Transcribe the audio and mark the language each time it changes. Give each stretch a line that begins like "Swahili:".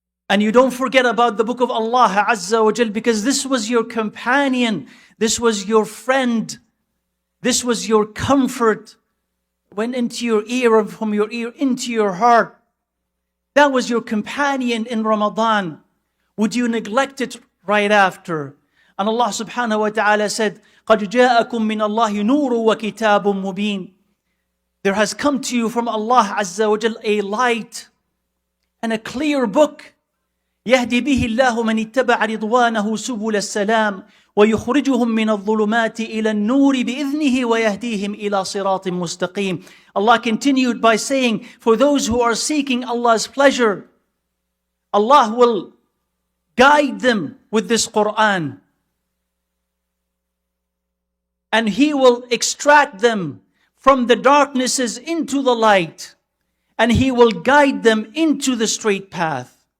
English: And you don't forget about the book of Allah Azza wa Jal, because this was your companion, this was your friend, this was your comfort. Went into your ear and from your ear into your heart. That was your companion in Ramadan. Would you neglect it right after? And Allah subhanahu wa ta'ala said,
Arabic: قَدْ جَاءَكُم مِّنَ اللَّهِ نُورٌ وَكِتَابٌ مُبِينٌ.
English: There has come to you from Allah Azza wa Jal a light and a clear book.
Arabic: يهدي به الله من اتبع رضوانه سبل السلام ويخرجهم من الظلمات إلى النور بإذنه ويهديهم إلى صراط مستقيم.
English: Allah continued by saying, for those who are seeking Allah's pleasure, Allah will guide them with this Quran. and He will extract them from the darknesses into the light, and He will guide them into the straight path.